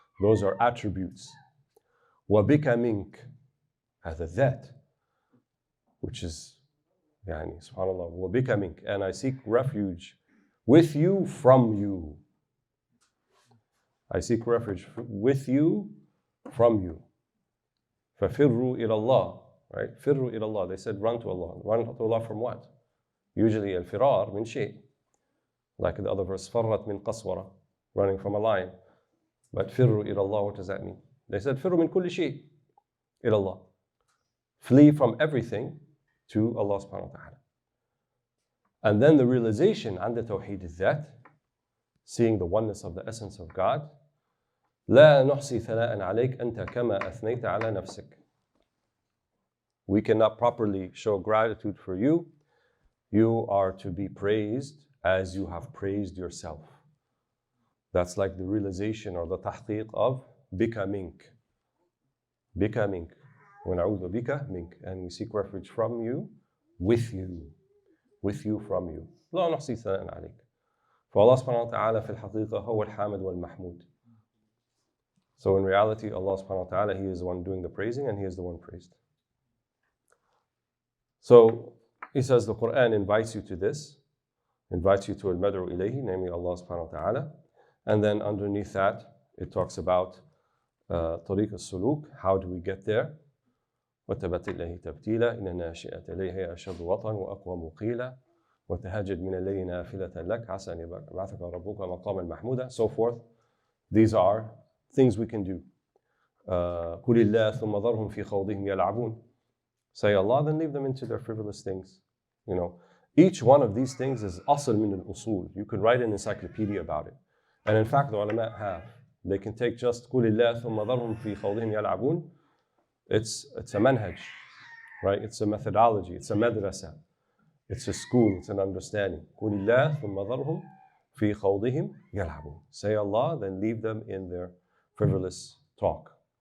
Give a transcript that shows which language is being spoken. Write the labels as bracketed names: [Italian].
[English] Those are attributes. [Arabic] وَبِكَ مِنْكَ, [English] هذا that, which is, يعني, subhanAllah, وَبِكَ مِنْكَ, and I seek refuge with you from you. I seek refuge with you from you. [Arabic] فَفِرُّوا إِلَى اللَّهِ, right? فِرُّوا إِلَى اللَّهِ, [English] they said run to Allah. Run to Allah from what? Usually [Arabic] al-firar min shay. [English] Like the other verse, [Arabic] فَرَّت مِنْ قَسْوَرَةٍ, [English] running from a lion. But [Arabic] فِرُّوا إِلَى اللَّهِ, [English] what does that mean? [Arabic] They said, فِرُّوا مِنْ كُلِّ شيء إِلَى اللَّهِ. [English] Flee from everything to Allah subhanahu wa ta'ala. And then the realization, [Arabic] عند توحيد الذات, [English] seeing the oneness of the essence of God, [Arabic] لا نحصي ثناء عليك أنت كما أثنيت على نفسك. [English] We cannot properly show gratitude for you. You are to be praised as you have praised yourself. That's like the realization or the tahqiq of bika mink. Bika mink. [Arabic] وَنَعُوذُ بِكَ مِنْكَ, [English] and we seek refuge from you, with you from you. [Arabic] لا نحصي ثناء عليك. فالله سبحانه وتعالى في الحقيقة هو الحامد والمحمود. [English] So in reality, Allah subhanahu wa ta'ala, He is the one doing the praising and He is the one praised. So He says the Quran invites you to this, invites you to [Arabic] al-mad'u ilayhi, [English] namely Allah subhanahu wa ta'ala. And then underneath that, it talks about [Arabic] طريق السلوك, [English] how do we get there? [Arabic] وتبت إليه تبتيلا إن الناشئة إليه أشد وطن وأقوى مقيلا وتهجد من الليل نافلة لك عسى أن يبعثك ربك مقاما محمودا. [English] So forth. These are things we can do. [Arabic] قل الله ثم ذرهم في خوضهم يلعبون. [English] Say Allah, then leave them into their frivolous things. You know, each one of these things is [Arabic] asl min al-usul. [English] You could write an encyclopedia about it. And in fact, the ulama have. They can take just [Arabic] قل الله ثم ذرهم في خوضهم يلعبون. [English] It's a manhaj, right? It's a methodology. It's a madrasa. It's a school. It's an understanding. [Arabic] قل الله ثم ذرهم في خوضهم يلعبون. [English] Say Allah, then leave them in their frivolous talk.